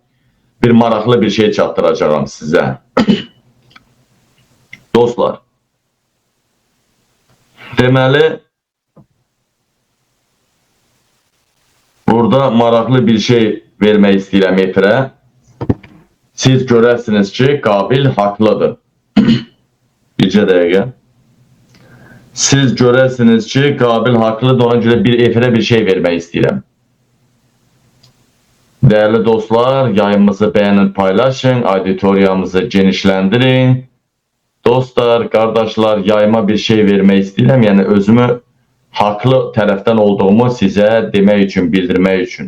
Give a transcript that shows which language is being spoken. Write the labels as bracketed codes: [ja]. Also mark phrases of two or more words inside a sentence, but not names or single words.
[az] Bir maraqlı bir şey çatdıracağım sizə. Dostlar, deməli burada maraqlı bir şey vermək istəyirəm efirə. Siz görərsiniz ki, Qabil haqlıdır. Bircə dəqiqə. Siz görərsiniz ki, Qabil haqlıdır, ona görə bir efirə bir şey vermək istəyirəm. [tr] Değerli dostlar, yayımızı beğenin, paylaşın, auditoriyamızı genişlendirin. Dostlar, kardeşler, yayıma bir şey vermek istedim. Yani özümü haklı taraftan olduğumu size demek için, bildirmek için.